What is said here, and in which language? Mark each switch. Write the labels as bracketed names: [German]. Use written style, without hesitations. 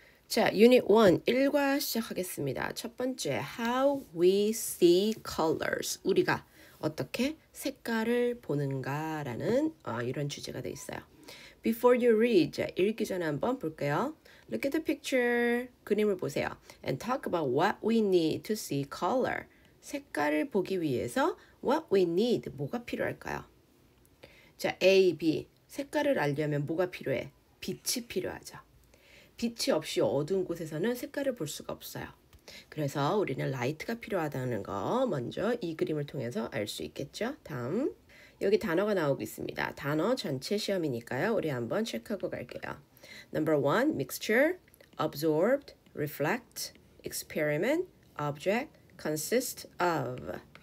[Korean] 자, Unit 1, 1과 시작하겠습니다. 첫 번째, [English] How we see colors. [Korean] 우리가 어떻게 색깔을 보는가라는 이런 주제가 돼 있어요. [English] Before you read, [Korean] 자, 읽기 전에 한번 볼게요. [English] Look at the picture. [Korean] 그림을 보세요. [English] And talk about what we need to see color. [Korean] 색깔을 보기 위해서 [English] what we need, [Korean] 뭐가 필요할까요? 자, A, B. 색깔을 알려면 뭐가 필요해? 빛이 필요하죠. 빛이 없이 어두운 곳에서는 색깔을 볼 수가 없어요. 그래서 우리는 라이트가 필요하다는 거 먼저 이 그림을 통해서 알 수 있겠죠. 다음, 여기 단어가 나오고 있습니다. 단어 전체 시험이니까요. 우리 한번 체크하고 갈게요. [English] Number 1, mixture, absorbed, reflect, experiment, object, consist of.